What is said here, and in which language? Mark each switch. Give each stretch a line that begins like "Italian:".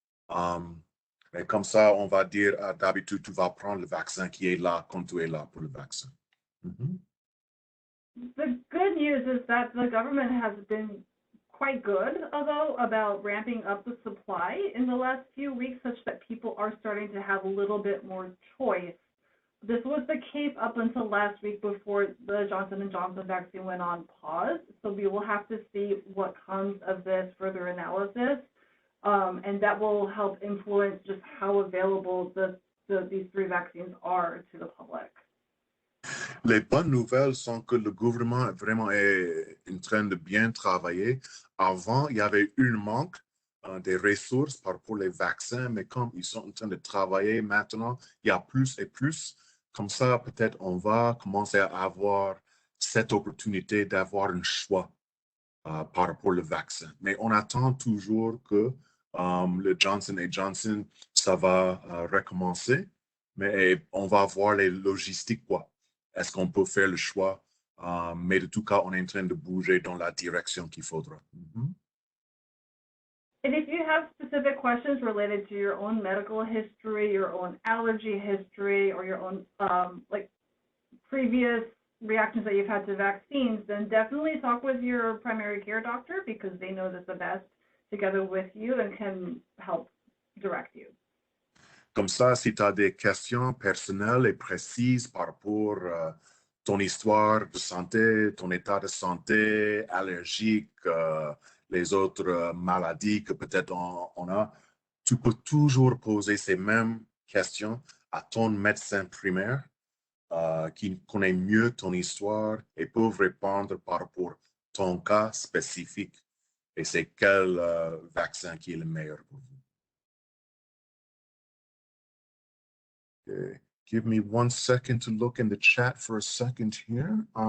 French: Et comme ça, on va dire, d'habitude, tu vas prendre le vaccin qui est là quand tu es là pour le vaccin.
English: The good news is that the government has been quite good, although, about ramping up the supply in the last few weeks, such that people are starting to have a little bit more choice. This was the case up until last week before the Johnson & Johnson vaccine went on pause. So we will have to see what comes of this further analysis, and that will help influence just how available these three vaccines are to the public.
French: Les bonnes nouvelles sont que le gouvernement vraiment est en train de bien travailler. Avant, il y avait un manque des ressources par rapport aux vaccins, mais comme ils sont en train de travailler maintenant, il y a plus et plus. Comme ça, peut-être on va commencer à avoir cette opportunité d'avoir un choix par rapport au vaccin. Mais on attend toujours que le Johnson & Johnson, ça va recommencer, mais on va voir les logistiques, quoi. Est-ce qu'on peut faire le choix? Mais de tout cas, on est en train de bouger dans la direction qu'il faudra.
English: And if you have specific questions related to your own medical history, your own allergy history, or your own like previous reactions that you've had to vaccines, then definitely talk with your primary care doctor, because they know this the best together with you and can help direct you.
French: Comme ça, si tu as des questions personnelles et précises par rapport à ton histoire de santé, ton état de santé, allergique, les autres maladies que peut-être on a, tu peux toujours poser ces mêmes questions à ton médecin primaire qui connaît mieux ton histoire et peut répondre par rapport à ton cas spécifique et c'est quel vaccin qui est le meilleur pour vous.
English: Okay. Give me 1 second to look in the chat for a second here.